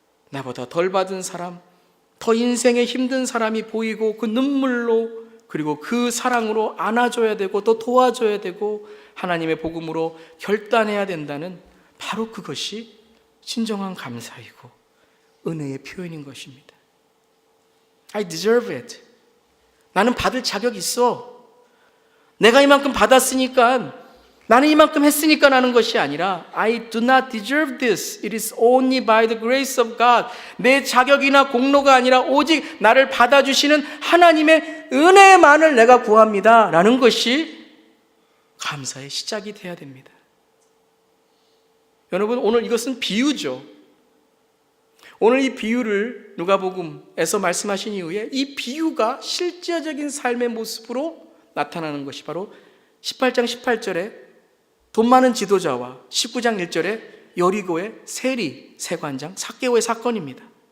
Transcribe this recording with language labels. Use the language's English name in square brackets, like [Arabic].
[Korean] 나보다 덜 받은 사람, 더 인생에 힘든 사람이 보이고 그 눈물로 그리고 그 사랑으로 안아줘야 되고 또 도와줘야 되고 하나님의 복음으로 결단해야 된다는 바로 그것이 진정한 감사이고 은혜의 표현인 것입니다. [English] I deserve it. [Korean] 나는 받을 자격이 있어. 내가 이만큼 받았으니까, 나는 이만큼 했으니까 나는 것이 아니라 [English] I do not deserve this. It is only by the grace of God. [Korean] 내 자격이나 공로가 아니라 오직 나를 받아주시는 하나님의 은혜만을 내가 구합니다 라는 것이 감사의 시작이 돼야 됩니다. 여러분, 오늘 이것은 비유죠. 오늘 이 비유를 누가복음에서 말씀하신 이후에 이 비유가 실제적인 삶의 모습으로 나타나는 것이 바로 18장 18절에 돈 많은 지도자와 19장 1절에 여리고의 세리 세관장 삭개오의 사건입니다.